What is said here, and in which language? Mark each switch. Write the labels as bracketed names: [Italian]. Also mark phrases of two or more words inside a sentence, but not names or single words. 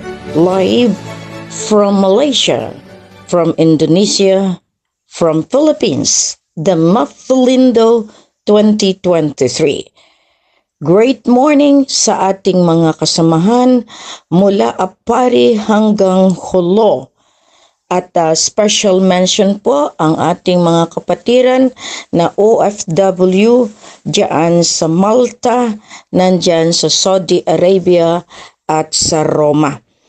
[English] Live from Malaysia, from Indonesia, from Philippines, the Mathlindo 2023. Great morning [Filipino] sa ating mga kasamahan mula Apari hanggang Jolo. At [English] special mention [Filipino] po ang ating mga kapatiran na OFW diyan sa Malta, nandyan sa Saudi Arabia at sa Roma.